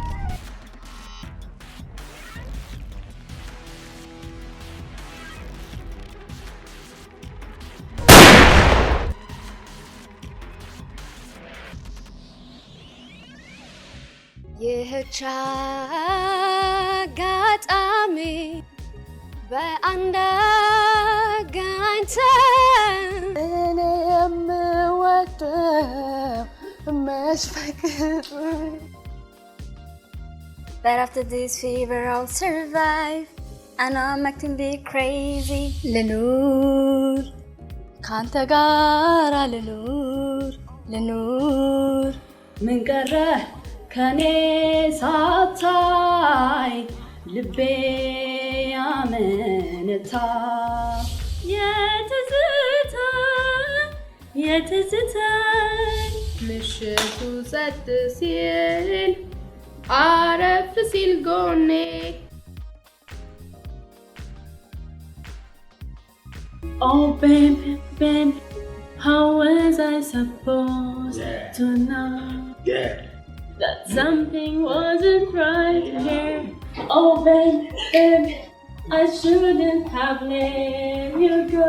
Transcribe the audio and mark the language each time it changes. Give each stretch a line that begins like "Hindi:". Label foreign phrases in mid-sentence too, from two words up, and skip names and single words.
Amharic: ይህች አጋጣሚ በአንድ አገናኝተን እኔ የምወደው መች ፍቅር
English: But after this fever I'll survive I know I'm acting bit crazy
Amharic: ልኑር ካንተ ጋር ልኑር ምን ቀረ ከኔ ሳታይ ልቤ አመነታ የትዝታ ምሽቱ ጸጥ ሲል አረፍ ሲል ጎኔ
English: Oh baby, baby, how was I supposed to know that something wasn't right here? Oh baby, baby, I shouldn't have let you go.